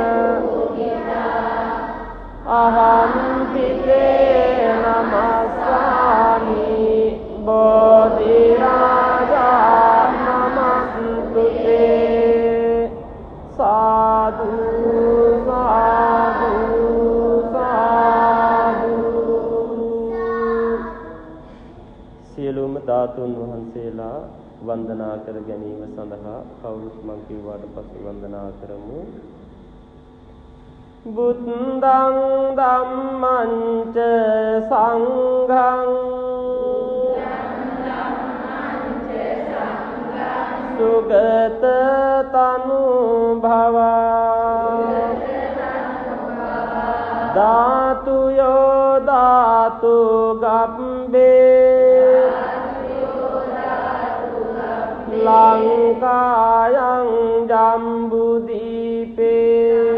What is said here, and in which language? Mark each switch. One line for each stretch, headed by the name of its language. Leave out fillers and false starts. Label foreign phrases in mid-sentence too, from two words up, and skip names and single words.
Pali: අහං පිතේ නමස්සාමි බෝධි රාජා නමස්තුතේ සාදු සාදු සාදු
Sinhala: සියලුම ධාතුන් වහන්සේලා වන්දනා කර ගැනීම සඳහා කවුරුත් මං කිව්වාට පස්සේ වන්දනා කරමු.
Pali: බුද්ධං ධම්මං ච සංඝං සුගත තනු භවා ධාතු යෝ ධාතු ගබ්බේ ලංකායං ජම්බුදීපේ